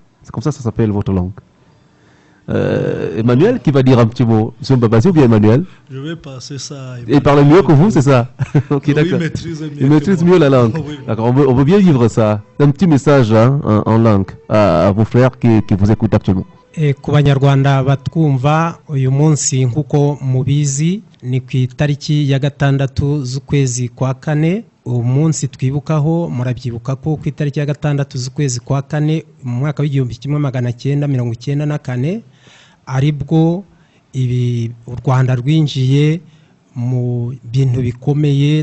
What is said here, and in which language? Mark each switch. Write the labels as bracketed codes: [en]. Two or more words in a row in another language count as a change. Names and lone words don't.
[fr] C'est comme ça s'appelle votre langue. Emmanuel qui va dire un petit mot. Monsieur Babazi ou bien Emmanuel? Je vais passer ça. Il parle mieux que vous, c'est ça? Ok, d'accord. Il maîtrise mieux la langue. Oui. D'accord, on veut bien vivre ça. Un petit message en langue à vos frères qui vous écoutent actuellement. [rw] Ku banyarwanda batwumva uyu munsi nk'uko mubizi ni ku itariki ya gatandatu z'ukwezi kwa kane. Umunsi twibukaho murabyibuka ko ku itariki ya gatandatu z'ukwezi kwa kane mu mwaka w'1994 aribwo u Rwanda rwinjiye mu bintu bikomeye.